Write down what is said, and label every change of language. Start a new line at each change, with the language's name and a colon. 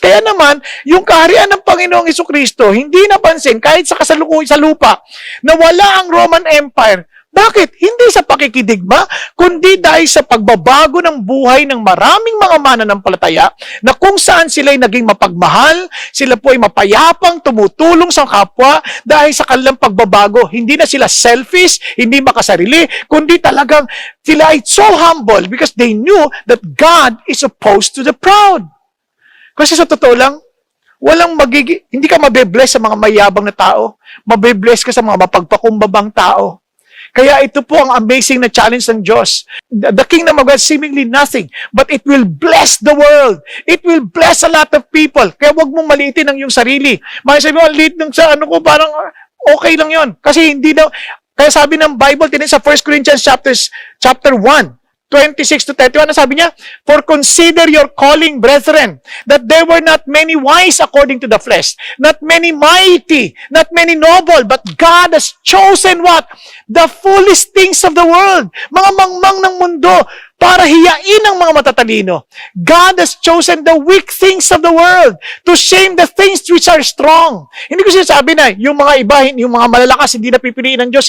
Filipino: Kaya naman, yung kaharian ng Panginoong Hesukristo, hindi napansin, kahit sa kasalukuyan sa lupa, na wala ang Roman Empire, Bakit? Hindi sa pakikidigma, kundi dahil sa pagbabago ng buhay ng maraming mga mananampalataya na kung saan sila'y naging mapagmahal, sila po ay mapayapang, tumutulong sa kapwa dahil sa kanilang pagbabago. Hindi na sila selfish, hindi makasarili, kundi talagang sila ay
English: so humble because they knew that God is opposed to the proud.
Filipino: Kasi sa totoo lang, hindi ka mabe-bless sa mga mayabang na tao. Mabe-bless ka sa mga mapagpakumbabang tao. Kaya ito po ang amazing na challenge ng Diyos.
English: The kingdom of God seemingly nothing, but it will bless the world. It will bless a lot of people.
Filipino: Kaya wag mong maliitin ang iyong sarili. Sabi mo, liit ng sa ko, parang okay lang yon. Kasi hindi daw, kaya sabi ng Bible, sa 1 Corinthians chapter 1, 26 to 31, sabi niya,
English: "For consider your calling, brethren, that there were not many wise according to the flesh, not many mighty, not many noble, but God has chosen what? The foolish things of the world."
Filipino: Mga mangmang ng mundo, para hiyain ang mga matatalino.
English: God has chosen the weak things of the world to shame the things which are strong.
Filipino: Hindi ko sinasabi na yung mga iba, yung mga malalakas, hindi na pipiliin ng Diyos.